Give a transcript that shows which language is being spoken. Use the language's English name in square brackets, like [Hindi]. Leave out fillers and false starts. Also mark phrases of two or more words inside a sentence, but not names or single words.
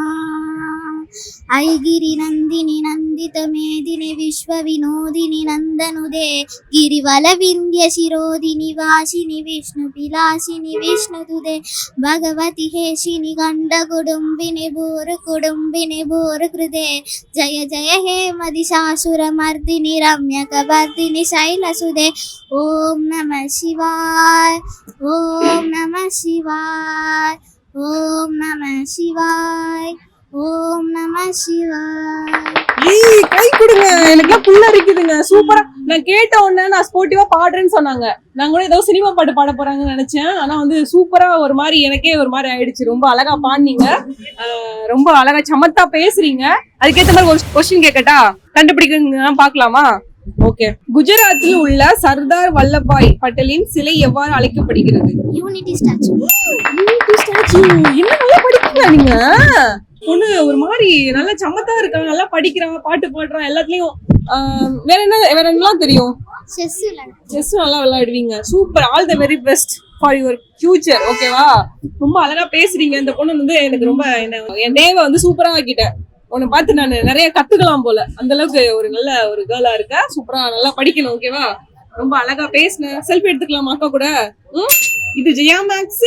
[Sanskrit] ఐగిరి నందిని నందిత మేదిని విశ్వ వినోదిని నందనుదే గిరివల వింధ్య శిరోదిని వాసిని విష్ణు పిలాసిని విష్ణుదుదే భగవతి హేషిని గండ కుడుంబిని భూరు కృదే జయ జయ హే మదిశాసుర మర్దిని రమ్యక వర్ధిని శైలసుదే. ఓం నమ శివాయ, ఓం నమ శివాయ, ఓం నమ శివాయ, ஓம் நம சிவாய். [Tamil] கை கொடுங்க, எனக்கு புள்ள இருக்குதுங்க. சூப்பரா. நான் கேட்ட உடனே நான் ஸ்போர்ட்டிவா பாடுறேன்னு சொன்னாங்க. நான் கூட ஏதோ சினிமா பாட்டு பாட போறாங்கன்னு நினைச்சேன். ஆனா வந்து சூப்பரா ஒரு மாதிரி எனக்கே ஒரு மாதிரி ஆயிடுச்சு. ரொம்ப அழகா பாடுனீங்க, ரொம்ப அழகா சமத்தா பேசுறீங்க. அதுக்கேற்ற மாதிரி ஒரு क्वेश्चन கேட்கட்டா? கண்டுபிடிக்க பாக்கலாமா? ஓகே. குஜராத்தில் உள்ள சர்தார் வல்லபாய் பட்டேலின் சிலை எவ்வாறு அழைக்கப்படுகிறது? யூனிட்டி ஸ்டாச்சு. என்ன நல்லா படிக்கீங்க நீங்க. பொண்ணு ஒரு மாதிரி நல்லா சமத்தா இருக்காங்க, நல்லா படிக்கிறாங்க, பாட்டு பாடுறாங்க, எல்லாத்துலயும் வேற என்னலாம் தெரியும்? செஸ் நல்லா விளையாடுவீங்க. சூப்பர், [English] All the very best for your future. [Tamil] ஓகேவா? ரொம்ப அழகா பேசுறீங்க. இந்த பொண்ணு வந்து எனக்கு ரொம்ப என் டேவை வந்து சூப்பரா ஆக்கிட்டேன். உன்னை பார்த்து நான் நிறைய கத்துக்கலாம் போல, அந்த அளவுக்கு ஒரு நல்ல ஒரு கேர்ளா இருக்க. சூப்பரா நல்லா படிக்கணும். ஓகேவா? ரொம்ப அழகா பேசுனேன். செல்ஃபி எடுத்துக்கலாமா அக்கா கூட? இது ஜெயா மேக்ஸ்